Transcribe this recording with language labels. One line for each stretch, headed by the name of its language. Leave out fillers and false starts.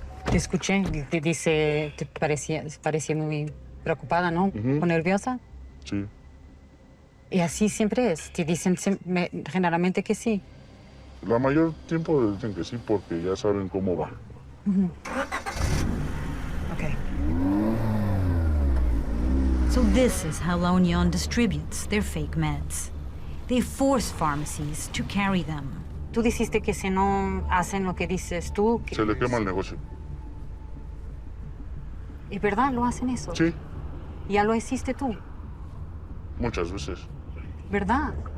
Spanish: Te escuché, te dice, te parecía muy preocupada, ¿no? ¿O nerviosa? Sí. Y así siempre es. Te dicen generalmente que sí. La mayor tiempo dicen que sí porque ya saben cómo va. Okay.
English: So this is how La Unión distributes their fake meds. They force pharmacies to carry them.
Spanish: Tú dijiste que si no hacen lo que dices tú... Se le quema el negocio. ¿Es verdad? ¿Lo hacen eso? Sí. ¿Ya lo hiciste tú? Muchas veces. ¿Verdad?